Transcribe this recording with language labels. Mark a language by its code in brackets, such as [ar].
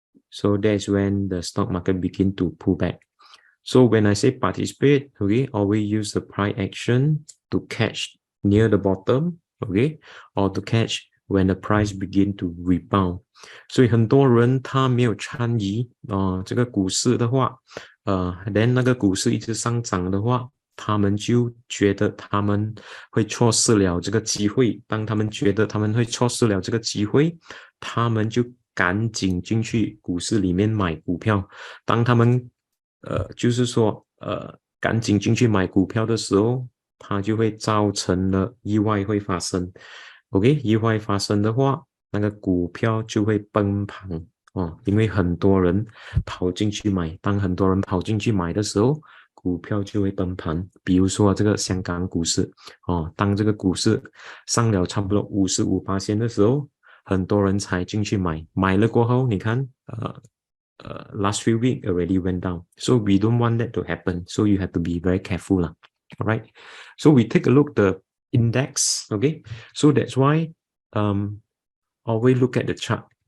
[en] So that's when the stock market begin to pull back. So when I say participate, okay, always use the price action to catch near the bottom, okay, or to catch when the price begin to rebound. [zh] 所以很多人他没有参与这个股市的话then 那个股市一直上涨的话，他们就觉得他们会错失了这个机会。当他们觉得他们会错失了这个机会，他们就赶紧进去股市里面买股票。当他们就是说赶紧进去买股票的时候，它就会造成了意外会发生。 OK， 意外发生的话，那个股票就会崩盘因为很多人跑进去买。当很多人跑进去买的时候，股票就会崩盘。比如说这个香港股市当这个股市上了差不多55%的时候，很多人才进去买。买了过后，你看 [en] last few weeks already went down. So we don't want that to happen. So you have to be very careful lah. All right. So we take a look the index. Okay. So that's why always look at the chart.